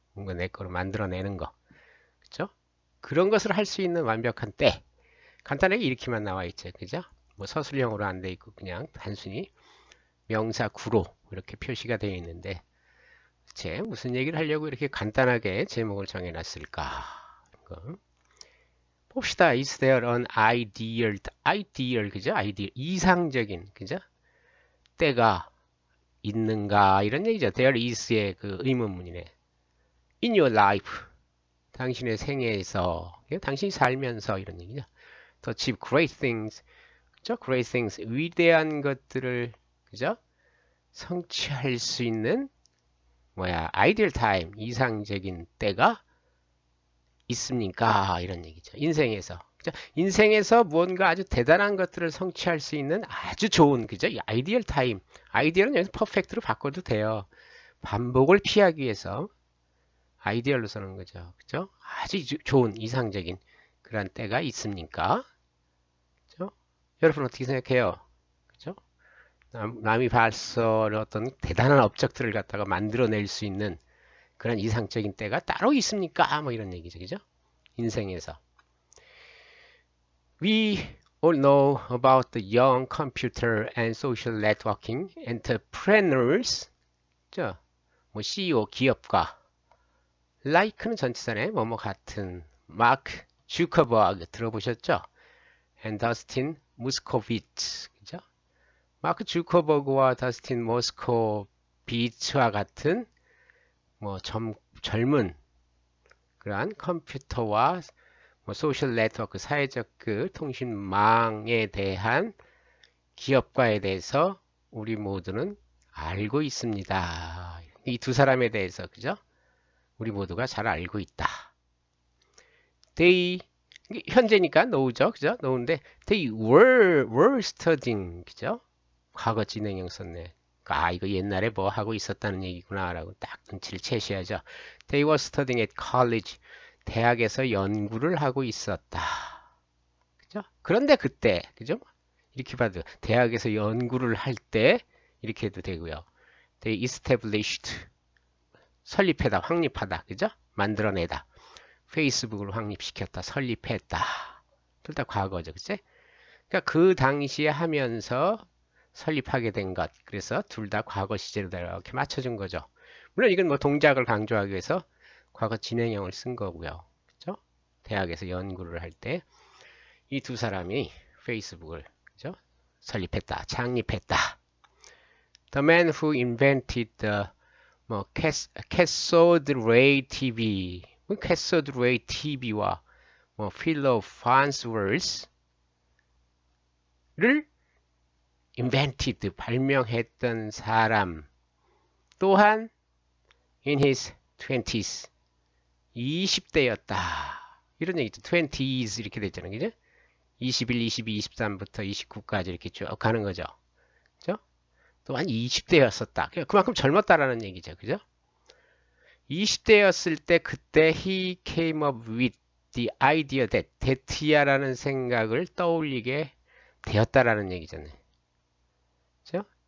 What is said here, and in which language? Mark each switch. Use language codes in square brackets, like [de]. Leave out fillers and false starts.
[ko] 뭔가 내 거를 만들어내는 거 그죠? 그런 것을 할 수 있는 완벽한 때 간단하게 이렇게만 나와 있죠. 그죠? 뭐 서술형으로 안 돼 있고 그냥 단순히 명사 구로 이렇게 표시가 되어 있는데 제 무슨 얘기를 하려고 이렇게 간단하게 제목을 정해놨을까? 봅시다. [en] Is there an ideal, [ko] 그죠? ideal, 이상적인, 그죠? 때가 있는가? 이런 얘기죠. [en] There is [ko] 의 그 의문문이네. [en] In your life, [ko] 당신의 생애에서, 당신이 살면서 이런 얘기죠. [en] To achieve great things, 그죠? Great things, [ko] 위대한 것들을, [en] 그죠? [ko] 성취할 수 있는 [en] ideal time, [ko] 이상적인 때가 있습니까? 이런 얘기죠. 인생에서. 그죠? 인생에서 무언가 아주 대단한 것들을 성취할 수 있는 아주 좋은, 그죠? 아이디얼 타임. 아이디얼은 여기서 퍼펙트로 바꿔도 돼요. 반복을 피하기 위해서 아이디얼로 쓰는 거죠. 그죠? 아주 좋은, 이상적인 그런 때가 있습니까? 그죠? 여러분 어떻게 생각해요? 그죠? 남이 발설 어떤 대단한 업적들을 갖다가 만들어낼 수 있는 그런 이상적인 때가 따로 있습니까? 뭐 이런 얘기죠. 그죠? 인생에서. [en] We all know about the young computer and social networking entrepreneurs. [ko] 뭐 CEO, 기업가. like는 전치사네. 뭐뭐 같은. 마크 주커버그 들어보셨죠? and 더스틴 모스코비츠. 그죠? 마크 주커버그와 더스틴 모스코비츠와 같은 뭐 젊은 그러한 컴퓨터와 소셜 네트워크, 사회적 그 통신망에 대한 기업가에 대해서 우리 모두는 알고 있습니다. 이 두 사람에 대해서, 그죠? 우리 모두가 잘 알고 있다. They, 현재니까 now죠, 그죠? [en] know인데, they were studying, [ko] 그죠? 과거 진행형 썼네. 아, 이거 옛날에 뭐 하고 있었다는 얘기구나, 라고 딱 눈치를 채셔야죠. [en] They were studying at college. [ko] 대학에서 연구를 하고 있었다. 그죠? 그런데 그때, 그죠? 이렇게 봐도 대학에서 연구를 할 때 이렇게 해도 되고요. [en] They established, [ko] 설립하다, 확립하다, 그죠? 만들어내다. 페이스북을 확립시켰다, 설립했다. 둘 다 과거죠, 그치? 그러니까 그 당시에 하면서 설립하게 된 것. 그래서 둘 다 과거 시제로 이렇게 맞춰준 거죠. 물론 이건 뭐 동작을 강조하기 위해서 과거 진행형을 쓴 거고요. 그죠? 대학에서 연구를 할 때 이 두 사람이 페이스북을, 그죠? 설립했다, 창립했다. [en] The man who invented the cathode ray TV, cathode ray TV와 Philo Farnsworth를 invented, [ko] 발명했던 사람 또한 [en] in his 20s, [ko] 20대였다. 이런 얘기죠. 20s 이렇게 됐잖아요. 그죠? 21, 22, 23부터 29까지 이렇게 쭉 가는 거죠. 그죠? 또한 20대였었다. 그만큼 젊었다라는 얘기죠. 그죠? 20대였을 때 그때 [en] he came up with the idea that [ko] 이야라는 생각을 떠올리게 되었다라는 얘기잖아요. 그죠?